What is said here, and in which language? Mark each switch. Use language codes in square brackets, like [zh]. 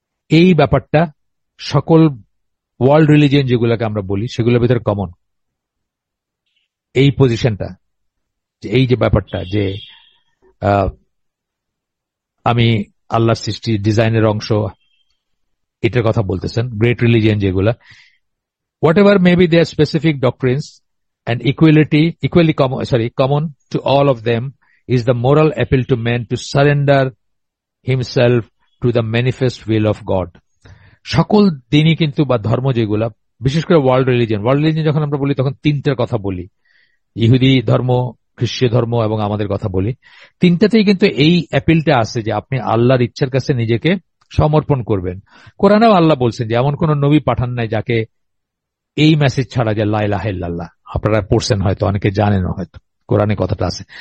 [bn] এই ব্যাপারটা সকল ওয়ার্ল্ড রিলিজিয়ন যেগুলোকে আমরা বলি, সেগুলোর ভিতরে কমন এই পজিশনটা, এই যে ব্যাপারটা যে আমি আল্লাহর সৃষ্টি, ডিজাইনের অংশ, এটার কথা বলতেছেন গ্রেট রিলিজিয়ন যেগুলা। [en] Whatever may be their specific doctrines, and equally common to all of them is the moral appeal to man to surrender himself to the manifest will of God. [bn] সকল দিনই কিন্তু বা ধর্ম যেগুলা, বিশেষ করে ওয়ার্ল্ড রিলিজিয়ন যখন আমরা বলি তখন তিনটার কথা বলি, ইহুদি ধর্ম, খ্রিস্টীয় ধর্ম এবং আমাদের কথা বলি। তিনটাতেই কিন্তু এই অ্যাপিলটা আছে যে আপনি আল্লাহর ইচ্ছার কাছে নিজেকে সমর্পণ করবেন। কোরআনেও আল্লাহ বলছেন যে এমন কোন নবী পাঠান নাই যাকে এই মেসেজ ছাড়া, যে [ar] লা ইলাহা ইল্লাল্লাহ, [bn] আপনারা পড়ছেন হয়তো, অনেকে জানেন হয়তো, কোরআনে কথাটা আছে।